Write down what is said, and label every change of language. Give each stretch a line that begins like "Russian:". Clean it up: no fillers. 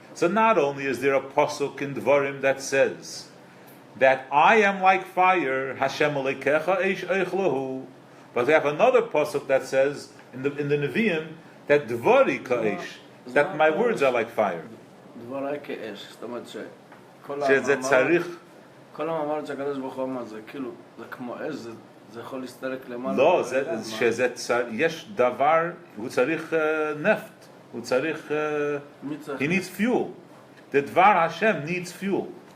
English: So not only is there a pasuk in Dvarim that says that I am like fire, Hashem Alekecha Eish Eichlahu, but we have another pasuk that says in the Nevi'im that Dvari Ka'esh, that my words are like fire.
Hebrew: דבריי כאש, זאת אומרת שזה צריך... כל המאמר שהקדוש ברוך הוא אמר, זה כאילו, זה כמו אש, זה יכול להסתלק למעלה. לא, יש דבר, הוא צריך נפט, הוא צריך...
English: He needs fuel. The Dvar Hashem needs fuel.